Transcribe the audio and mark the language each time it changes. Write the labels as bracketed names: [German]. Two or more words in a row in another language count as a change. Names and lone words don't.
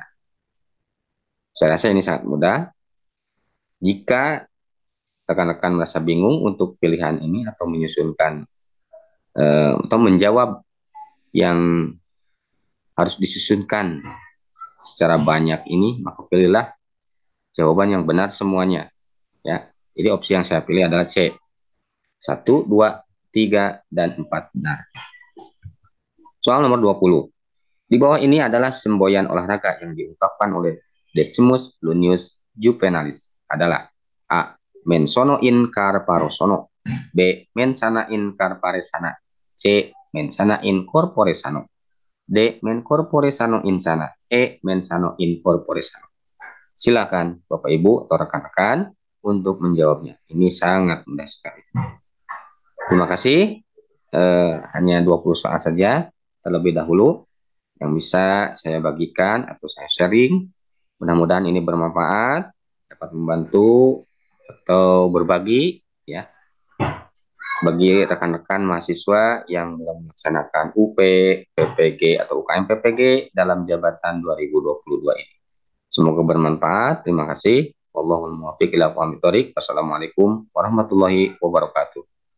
[Indonesian] Saya rasa ini sangat mudah. Jika rekan-rekan merasa bingung untuk pilihan ini atau menyusunkan atau menjawab yang harus disusunkan secara banyak ini, maka pilihlah jawaban yang benar semuanya. Ya, jadi opsi yang saya pilih adalah C. 1, 2, 3, dan 4 benar. Soal nomor 20. Di bawah ini adalah semboyan olahraga yang diungkapkan oleh Decimus Junius Juvenalis adalah A. [Latin] Mensono in carparosono, B. Mensana in corpore sana. [Indonesian] C. [Latin] Mensana in corpore sano. [Indonesian] D. [Latin] Men corpore sano insana. [Indonesian] E. [Latin] Mensano in corpore sano. [Indonesian] Silakan Bapak Ibu atau rekan-rekan untuk menjawabnya. Ini sangat mudah sekali. Terima kasih. Hanya 20 soal saja terlebih dahulu yang bisa saya bagikan atau saya sharing. Mudah-mudahan ini bermanfaat, dapat membantu atau berbagi ya bagi rekan-rekan mahasiswa yang belum melaksanakan UP, PPG atau UKM PPG dalam jabatan 2022 ini. Semoga bermanfaat. Terima kasih. [Arabic] والله الموفق إلى أقوم الطريق. والسلام عليكم ورحمة الله وبركاته.